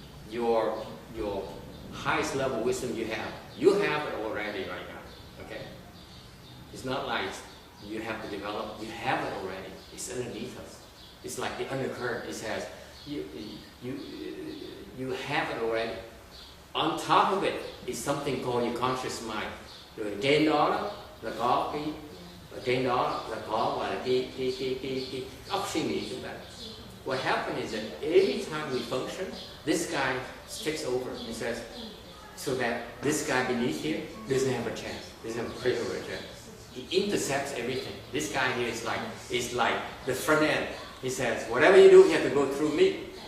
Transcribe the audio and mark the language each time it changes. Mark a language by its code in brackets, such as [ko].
[en] Your highest level wisdom you have it already right now. Okay, it's not like you have to develop. You have it already. It's underneath us. It's like the undercurrent. It says you have it already. On top of it is something called your conscious mind. [vi] Rồi trên đó là có trên đó là có gọi là cái óc suy nghĩ chúng ta. [en] What happens is that every time we function, this guy takes over and says, so that this guy beneath here doesn't have a chance, doesn't have a privilege. He intercepts everything. This guy here is like the front end. He says, whatever you do, you have to go through me.